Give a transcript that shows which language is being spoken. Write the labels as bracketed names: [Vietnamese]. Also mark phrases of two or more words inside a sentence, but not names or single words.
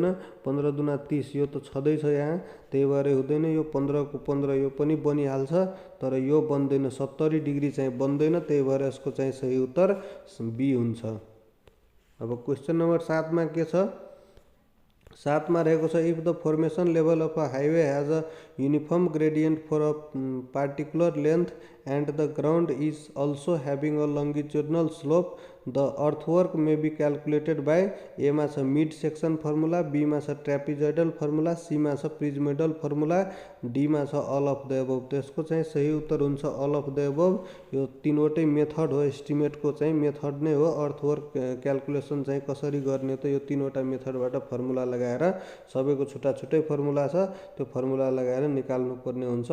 [Nepali] 15 दुना 30 यो त छँदैछ यहाँ, त्यही भएर हुँदैन। यो 15 को 15 यो पनि बनिहाल्छ, तर यो बन्दैन, 70 डिग्री चाहिँ बन्दैन। त्यही भएर यसको चाहिँ सही उत्तर बी हुन्छ। अब क्वेसन नम्बर 7 मा के छ? 7 मा रहेको छ [English] if the formation level of a highway has a uniform gradient for a particular length and the ground is also having a longitudinal slope, the earthwork may be calculated by A [Nepali] मा छ [English] mid section formula, बी [Nepali] मा छ [English] trapezoidal formula, सी [Nepali] मा छ [English] prismoidal formula, डी [Nepali] मा छ [English] all of the above. [Nepali] त्यसको चाहिँ सही उत्तर हुन्छ [English] all of the above. [Nepali] यो तीनवटै मेथड हो, एस्टिमेटको चाहिँ मेथड नै हो। [English] earthwork calculation [Nepali] चाहिँ कसरी गर्ने त यो तीनवटा मेथडबाट फर्मुला लगाएर, सबैको छुट्टा छुट्टै फर्मुला छ, त्यो फर्मुला लगाएर निकाल्नु पर्ने हुन्छ।